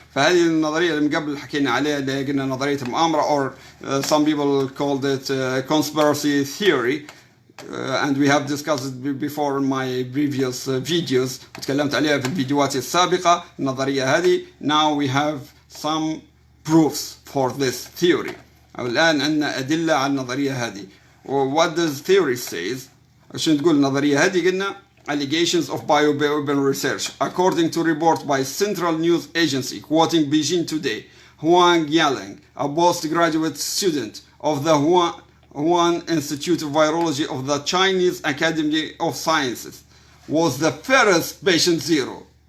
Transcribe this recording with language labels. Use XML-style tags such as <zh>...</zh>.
<ar>فهذه النظرية اللي من قبل حكينا عليها اللي قلنا نظرية المؤامرة</ar> <en>or some people called it conspiracy theory, and we have discussed it before in my previous videos.</en> <ar>وتكلمت عليها في الفيديوهات السابقة النظرية هذه.</ar> <en>Now we have some proofs for this theory.</en> <ar>الآن عندنا أدلة على النظرية هذه.</ar> <en>What does theory says؟</en> <ar>عشان تقول النظرية هذه قلنا</ar> <en>allegations of bioweapon research. According to report by Central News Agency quoting Beijing Today, Huang Yaling, a postgraduate student of the Wuhan Institute of Virology of the Chinese Academy of Sciences, was the first patient zero.</en>